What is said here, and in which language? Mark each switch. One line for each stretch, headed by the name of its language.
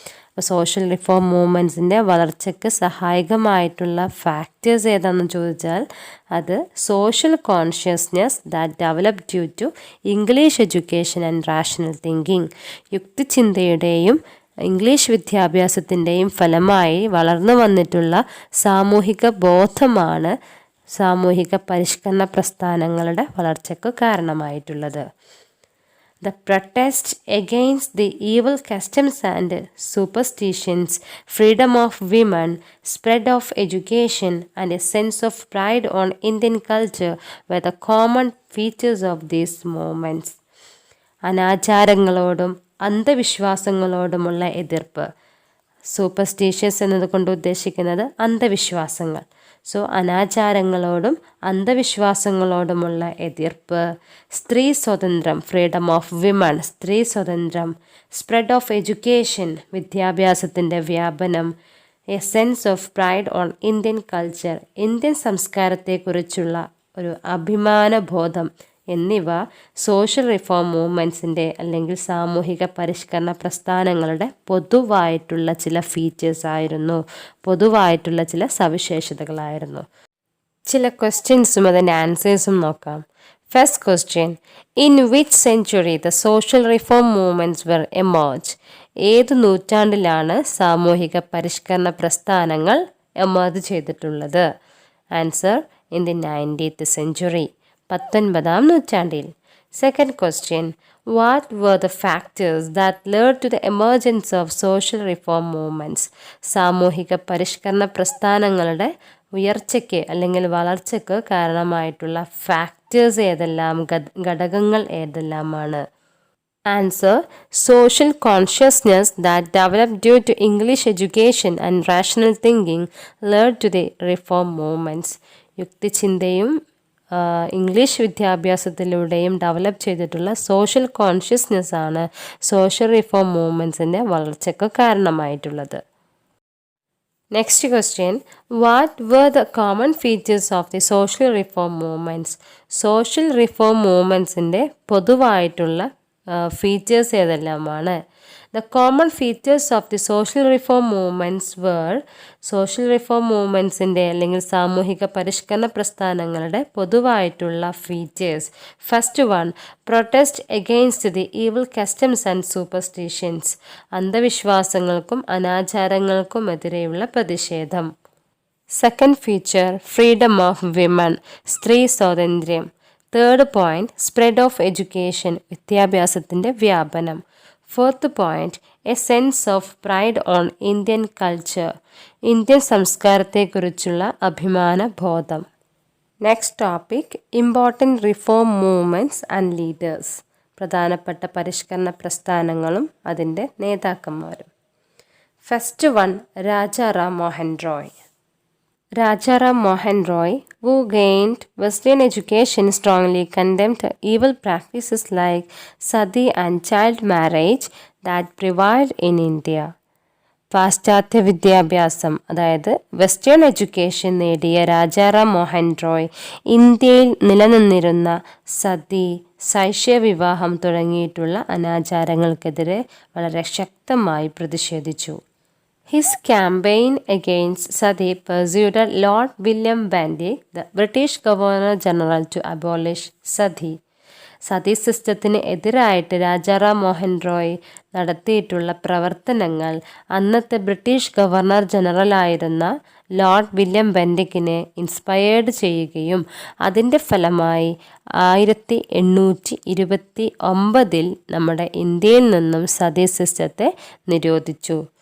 Malayalam: അപ്പോൾ social reform മൂവ്മെൻറ്റ്സിൻ്റെ വളർച്ചയ്ക്ക് സഹായകമായിട്ടുള്ള factors ഏതാണെന്ന് ചോദിച്ചാൽ അത്
English: Social consciousness that develop due to English education and rational thinking.
Malayalam: യുക്തിചിന്തയുടെയും English വിദ്യാഭ്യാസത്തിൻ്റെയും ഫലമായി വളർന്നു വന്നിട്ടുള്ള സാമൂഹിക ബോധമാണ് സാമൂഹിക പരിഷ്കരണ പ്രസ്ഥാനങ്ങളുടെ വളർച്ചയ്ക്ക് കാരണമായിട്ടുള്ളത്.
English: The protest against the evil customs and superstitions, freedom of women, spread of education, and a sense of pride on Indian culture were the common features of these movements.
Malayalam: അനാചാരങ്ങളോടും അന്ധവിശ്വാസങ്ങളോടുമുള്ള എതിർപ്പ്. സൂപ്പർസ്റ്റീഷ്യസ് എന്നതുകൊണ്ട് ഉദ്ദേശിക്കുന്നത് അന്ധവിശ്വാസങ്ങൾ. സോ അനാചാരങ്ങളോടും അന്ധവിശ്വാസങ്ങളോടുമുള്ള എതിർപ്പ്. സ്ത്രീ സ്വാതന്ത്ര്യം, freedom of women, സ്ത്രീ സ്വാതന്ത്ര്യം.
English: spread of education,
Malayalam: വിദ്യാഭ്യാസത്തിൻ്റെ വ്യാപനം. A sense of pride on Indian culture, Indian സംസ്കാരത്തെക്കുറിച്ചുള്ള ഒരു അഭിമാനബോധം എന്നിവ സോഷ്യൽ റിഫോം മൂവ്മെൻറ്റ്സിൻ്റെ അല്ലെങ്കിൽ സാമൂഹിക പരിഷ്കരണ പ്രസ്ഥാനങ്ങളുടെ പൊതുവായിട്ടുള്ള ചില ഫീച്ചേഴ്സ് ആയിരുന്നു, പൊതുവായിട്ടുള്ള ചില സവിശേഷതകളായിരുന്നു. ചില ക്വസ്റ്റ്യൻസും അതിൻ്റെ ആൻസേഴ്സും നോക്കാം.
English: First question, in which century the social reform movements were emerge?
Malayalam: ഏത് നൂറ്റാണ്ടിലാണ് സാമൂഹിക പരിഷ്കരണ പ്രസ്ഥാനങ്ങൾ എമേർജ് ചെയ്തിട്ടുള്ളത്?
English: answer, in the 19th century,
Malayalam: 19ാം നൂറ്റാണ്ടിൽ.
English: Second question, what were the factors that led to the emergence of social reform movements?
Malayalam: സാമൂഹിക പരിഷ്കരണ പ്രസ്ഥാനങ്ങളുടെ ഉയർച്ചയ്ക്ക് അല്ലെങ്കിൽ വളർച്ചയ്ക്ക് കാരണമായിട്ടുള്ള ഫാക്ടേഴ്സ് ഏതെല്ലാം, ഘടകങ്ങൾ ഏതെല്ലാമാണ്?
English: Answer, social consciousness that developed due to English education and rational thinking led to the reform movements.
Malayalam: യുക്തിചിന്തയും English വിദ്യാഭ്യാസത്തിലൂടെയും develop ചെയ്തിട്ടുള്ള social consciousness ആണ് social reform മൂവ്മെൻറ്റ്സിൻ്റെ വളർച്ചയ്ക്ക് കാരണമായിട്ടുള്ളത്.
English: Next question, what were the common features of the social reform movements?
Malayalam: Social reform മൂവ്മെൻറ്റ്സിൻ്റെ പൊതുവായിട്ടുള്ള features ഏതെല്ലാമാണ്?
English: The common features of the social reform movements were,
Malayalam: social reform മൂവ്മെൻറ്റ്സിൻ്റെ അല്ലെങ്കിൽ സാമൂഹിക പരിഷ്കരണ പ്രസ്ഥാനങ്ങളുടെ പൊതുവായിട്ടുള്ള features.
English: First one, protest against the evil customs and superstitions.
Malayalam: അന്ധവിശ്വാസങ്ങൾക്കും അനാചാരങ്ങൾക്കുമെതിരെയുള്ള പ്രതിഷേധം.
English: second feature, freedom of women,
Malayalam: സ്ത്രീ സ്വാതന്ത്ര്യം.
English: third point, spread of education,
Malayalam: വിദ്യാഭ്യാസത്തിൻ്റെ വ്യാപനം.
English: fourth point, a sense of pride on Indian culture,
Malayalam: Indian സംസ്കാരത്തെക്കുറിച്ചുള്ള അഭിമാന ബോധം.
English: Next topic, important reform movements and leaders.
Malayalam: പ്രധാനപ്പെട്ട പരിഷ്കരണ പ്രസ്ഥാനങ്ങളും അതിൻ്റെ നേതാക്കന്മാരും.
English: First one, Rajaram Mohan Roy. Rajaram Mohan Roy, who gained Western education, strongly condemned evil practices like sati and child marriage that prevailed in India.
Malayalam: പാശ്ചാത്യ വിദ്യാഭ്യാസം, അതായത് വെസ്റ്റേൺ എഡ്യൂക്കേഷൻ നേടിയ രാജാറാം മോഹൻ റോയ് ഇന്ത്യയിൽ നിലനിന്നിരുന്ന സതി, ശൈശവവിവാഹം തുടങ്ങിയിട്ടുള്ള അനാചാരങ്ങൾക്കെതിരെ വളരെ ശക്തമായി പ്രതിഷേധിച്ചു.
English: His campaign against sati persuaded Lord William Bentinck, the British Governor General, to abolish sati.
Malayalam: Sati സിസ്റ്റത്തിന് എതിരായിട്ട് രാജാറാം മോഹൻ റോയ് നടത്തിയിട്ടുള്ള പ്രവർത്തനങ്ങൾ അന്നത്തെ British governor ജനറലായിരുന്ന Lord William ബെൻറ്റിക്കിനെ inspired ചെയ്യുകയും അതിൻ്റെ ഫലമായി 1829 നമ്മുടെ ഇന്ത്യയിൽ നിന്നും സതി സിസ്റ്റത്തെ നിരോധിച്ചു.